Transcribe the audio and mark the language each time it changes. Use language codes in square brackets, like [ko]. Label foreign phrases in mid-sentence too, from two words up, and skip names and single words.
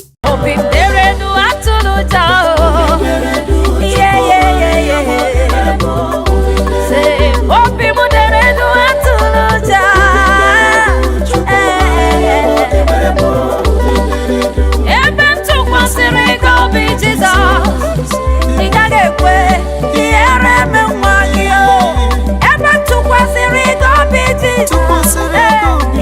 [ig] Obi m dere du, atụrụ ụjọ. [en] Yeah, yeah, yeah, yeah. Say, [ig] obi m dere du, atụrụ ụjọ. Eh. Ebe m tụkwasịrị gị obi, Jizọs, ị gaghị ekwe. Ihere m nwa gị o. Ebe m tụkwasịrị gị obi, Jizọs, Tụkwasịrị gị obi.